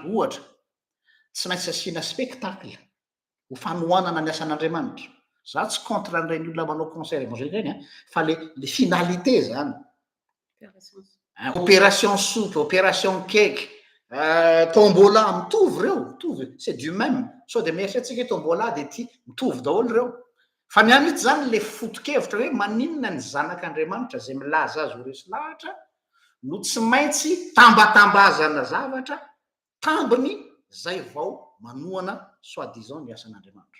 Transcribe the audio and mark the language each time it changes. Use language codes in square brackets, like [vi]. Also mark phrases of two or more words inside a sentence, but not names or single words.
[mg] Ohatra tsy maintsy asiana spectacle ho fanohanana ny asan'Andriamanitra. Za tsy contre an'ireny olona manao [fr] concert évangélique [mg] reny fa le finalité zany [fr] opération soupe, opération cake, [mg] tombola mitovy reo, mitovy, [fr] c'est du même. [mg] So de mieritretsika hoe tombola de ty mitovy daholo reo. Fa ny anitsy zany le foto-kevitra hoe maninona ny zanak'Andriamanitra zay milaza azy ho resy lahatra no tsy maintsy tambatambazana zavatra tambiny zay vao manoana soi-disant ny asan'Andriamanitra.